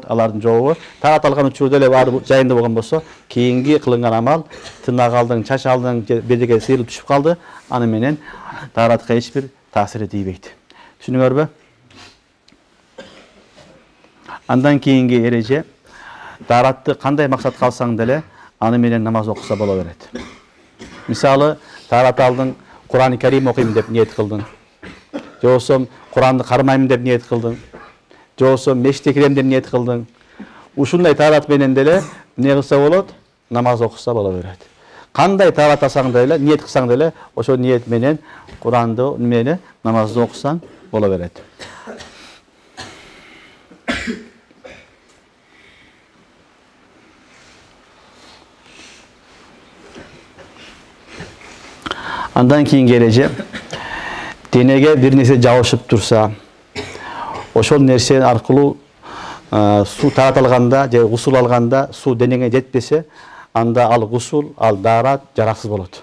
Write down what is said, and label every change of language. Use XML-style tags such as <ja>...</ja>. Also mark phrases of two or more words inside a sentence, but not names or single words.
<ky>Алардын жообу тарат алган учурда эле баары жайында болгон болсо, кийинги кылынган амал тырнак алдың, чач алдың, бирдеке сыйрылып түшүп калды, аны менен таратка эч бир таасири тийбейт. Түшүндүңөрбү? Андан кийинги эреже, таратты кандай максатка алсаң деле, аны менен намаз окуса боло берет. Мисалы, тарат алдың,</ky> <tr>Kur'an-ı Kerim okuyayım dep niyet kıldın.</tr> <ky>Же болсо Kur'an'ı кармайм деп</ky> <tr>niyet kıldın.</tr> <ky>Же болсо мешітке кирем деп</ky> <tr>niyet kıldın.</tr> <ky>Ушундай тарат менен деле не кылса болот? Намаз окуса боло берет. Кандай тарат алсаң деле, niyet кылсаң деле, ошо niyet менен Kur'an'ды менен намазды окусаң боло берет. Andan kийинки эреже, денеге бир нерсе жабышып турса, ошол нерсе аркылуу суу тарат алганда же гусул алганда суу денеге жетпесе, анда ал гусул, ал дарат жараксыз болот.</ky>